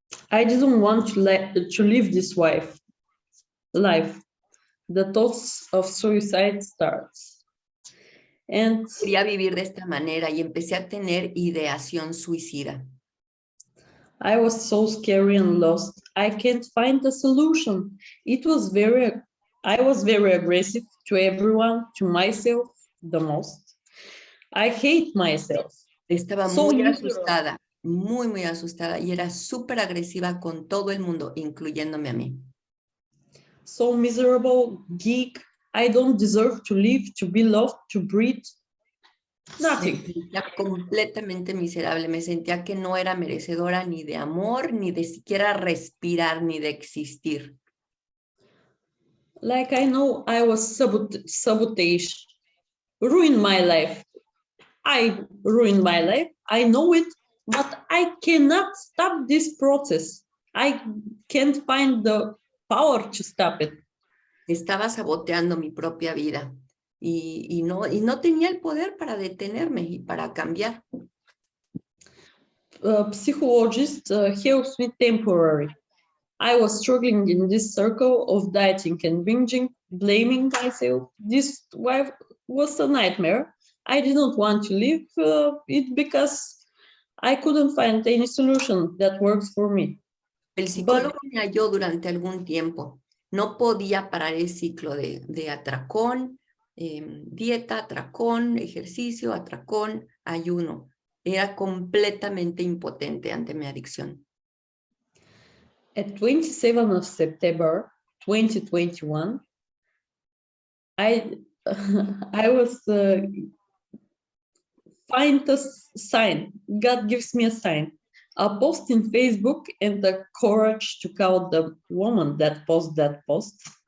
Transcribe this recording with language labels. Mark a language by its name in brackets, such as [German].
[English] I didn't want to live this life. The thoughts of suicide starts. And [Spanish] quería vivir de esta manera y empecé a tener ideación suicida. [English] I was so scary and lost. I can't find a solution. I was very aggressive to everyone, to myself the most. I hate myself. [Spanish] Estaba muy asustada, muy asustada, y era súper agresiva con todo el mundo, incluyéndome a mí. [English] So miserable, geek, I don't deserve to live, to be loved, to breathe. Nothing. [Spanish] Me sentía completamente miserable, me sentía que no era merecedora ni de amor, ni de siquiera respirar, ni de existir. [English] Like I know I was sabotage, ruined my life. I ruined my life. I know it, but I cannot stop this process. I can't find the power to stop it. [Spanish] Estaba saboteando mi propia vida y no tenía el poder para detenerme y para cambiar. [English] Psychologist helps me temporarily. I was struggling in this circle of dieting and binging, blaming myself. This life was a nightmare. I didn't want to live it because I couldn't find any solution that works for me. [Spanish] El [English] But [Spanish] psicólogo me halló durante algún tiempo. No podía parar el ciclo de atracón, dieta, atracón, ejercicio, atracón, ayuno. Era completamente impotente ante mi adicción. [English] at 27th of September 2021, I I was find a sign. God gives me a sign. A post in Facebook and the courage to call the woman that posted that post.